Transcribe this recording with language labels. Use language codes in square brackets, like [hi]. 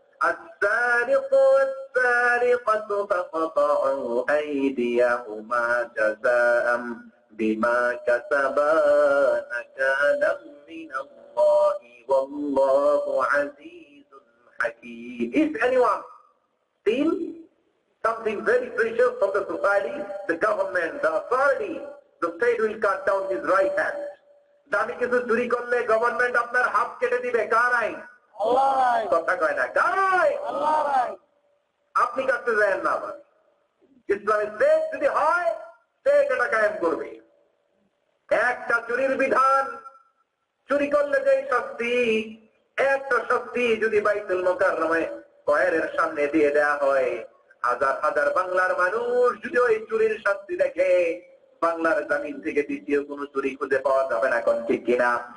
[ar] السارق والسارقة فقطعوا أيديهما جزاء بما كسبا نكالا من الله والله عزيز حكيم. [en] If anyone steals something very precious from the society, the government, the authority, the state will cut down his right hand. [bn] দামি কিছু চুরি করলে government আপনার হাত কেটে দিবে, কার আইন? কথা কয় না, কার আইন? আপনি কাটতে যান না। আবার ইসলামের দেশ যদি হয়, স্টেট এটা কায়েম করবে। একটা চুরির বিধান, চুরি করলে যে শাস্তি, একটা শাস্তি যদি বাইতুল মুকাররমে কয়েরের সামনে দিয়ে দেয়া হয়, হাজার হাজার বাংলার মানুষ যদি ওই চুরির শাস্তি দেখে, বাংলার জমিন থেকে দ্বিতীয় কোন চুরি খুঁজে পাওয়া যাবে না, কোন ঠিক কিনা?